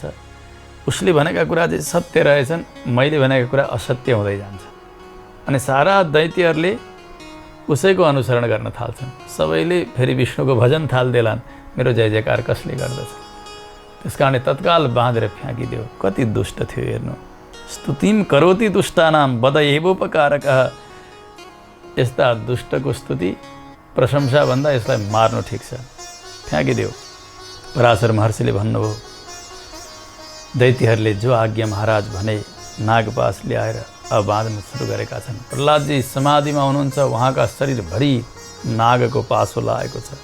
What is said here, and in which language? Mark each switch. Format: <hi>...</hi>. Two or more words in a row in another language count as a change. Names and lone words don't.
<ne>उसले भनेका कुरा चाहिँ सत्य रहेछन्, मैले भनेका कुरा असत्य हुँदै जान्छ। अनि सारा दैत्यहरूले उसैको अनुसरण गर्न थाल्छन्। सबैले फेरि विष्णुको भजन थाल्देलान्, मेरो जय जयकार कसले गर्दछ। त्यस कारणले तत्काल बाँधेर फ्याँकिदियो। कति दुष्ट थियो हेर्नु।</ne> <sa>स्तुतिम करोति दुष्टानाम वद एवोपकारकः।</sa> <ne>यस्ता दुष्टको स्तुति प्रशंसा भन्दा यसलाई मार्नु ठिक छ। फ्याँकिदियो। पराशर महर्षिले भन्नुभयो, दैत्यहरूले जो आज्ञा महाराज भने नागपास ल्याएर अब बाँध्न सुरु गरेका छन्। प्रहलादजी समाधिमा हुनुहुन्छ, उहाँका शरीरभरि नागको पासो लागेको छ।</ne>